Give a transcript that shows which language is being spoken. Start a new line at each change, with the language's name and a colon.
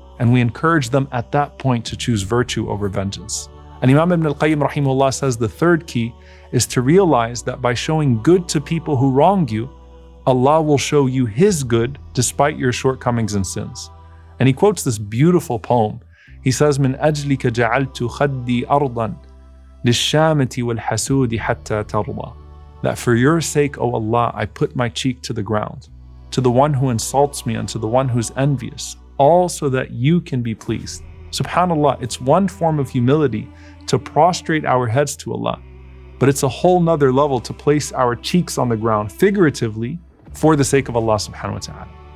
English: And we encourage them at that point to choose virtue over vengeance. And Imam Ibn al-Qayyim rahimahullah says the third key is to realize that by showing good to people who wrong you, Allah will show you His good despite your shortcomings and sins. And he quotes this beautiful poem. He says,
Arabic: مِنْ أَجْلِكَ جَعَلْتُ خَدِّي أَرْضًا لِلشَّامَةِ وَالْحَسُودِ حَتَّى تَرْضَى.
English: That for your sake, O Allah, I put my cheek to the ground, to the one who insults me and to the one who's envious, all so that you can be pleased. SubhanAllah, it's one form of humility to prostrate our heads to Allah, but it's a whole nother level to place our cheeks on the ground, figuratively, for the sake of Allah subhanahu wa ta'ala.